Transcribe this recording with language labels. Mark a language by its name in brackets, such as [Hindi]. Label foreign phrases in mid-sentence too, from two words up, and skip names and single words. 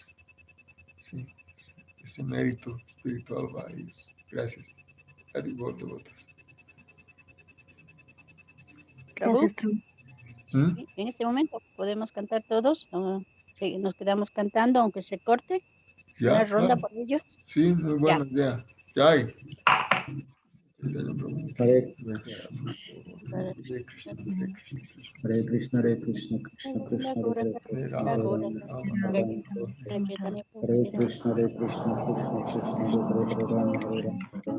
[Spanish] Sí, ese mérito espiritual va a ellos. Gracias. Haribol, devotos. Prabhu, Gracias, Prabhu. sí, en este momento podemos cantar todos. Sí, nos quedamos cantando, aunque se corte. ¿Ya? Una ronda Claro. por ellos. Sí, muy buena idea. [Sanskrit] Jai. Hare Hare Hare Krishna, Hare Krishna, Krishna Krishna, Hare Hare, Hare Krishna, Hare Krishna, Krishna Krishna, Hare Rama, Hare Rama, Rama